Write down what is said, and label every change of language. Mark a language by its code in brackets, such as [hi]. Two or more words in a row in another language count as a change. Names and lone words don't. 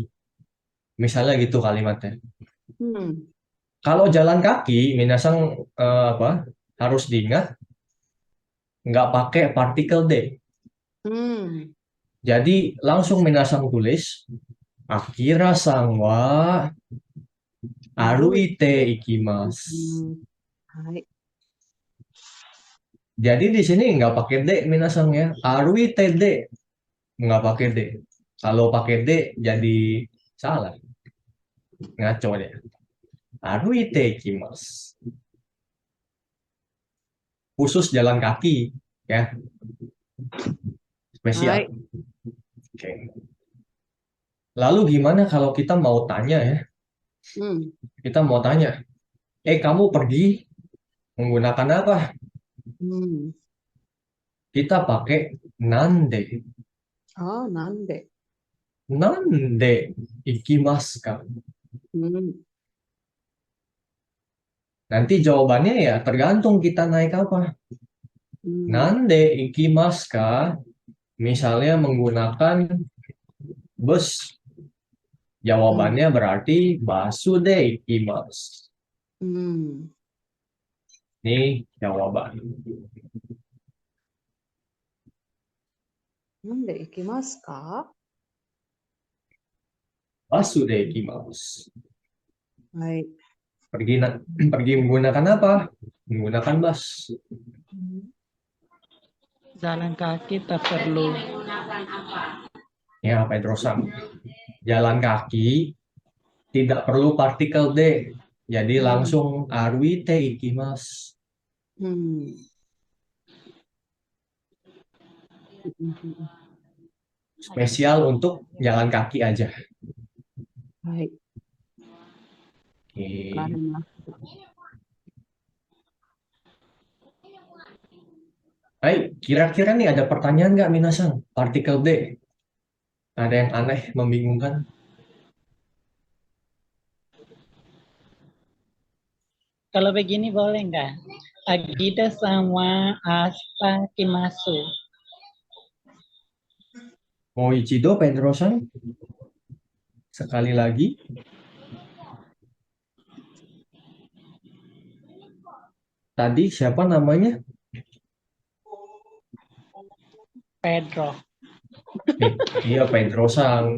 [id] Misalnya gitu kalimatnya. Kalau jalan kaki, minasan harus diingat nggak pakai partikel D. Jadi langsung minasan tulis [ja] アキラさんは歩いて行きます. [id] Jadi di sini nggak pakai D minasan ya. Aruite D. Nggak pakai D. Kalau pakai D jadi salah. Ngaco deh. [ja] 歩いて行きます. [id] Khusus jalan kaki ya. Spesial. Oke. Lalu gimana kalau kita mau tanya ya? Kita mau tanya, kamu pergi menggunakan apa? Kita pakai nande. Oh, nande. [ja] 何で行きますか? [id] Nanti jawabannya ya tergantung kita naik apa. [ja] 何で行きますか? [id] Misalnya menggunakan bus. Jawabannya berarti [ja] バスで行きます. [id] Ini jawaban. [ja] 何で行きますか? バスで行きます. [id] Baik. Pergi menggunakan apa? Menggunakan bus. jalan kaki tak perlu. Ya, Pedro-san. Jalan kaki tidak perlu partikel D. Jadi langsung [ja] 歩いて行きます. [id] Spesial untuk jalan kaki aja. Baik. Oke. Baik, kira-kira nih ada pertanyaan nggak minasan? Partikel D. Ada yang aneh, membingungkan? Kalau begini boleh nggak? Agida sama asta kimasu. [ja] もう一度、ペドロさん. [id] Sekali lagi. Tadi siapa namanya? Pedro. Iya, Pedro-san.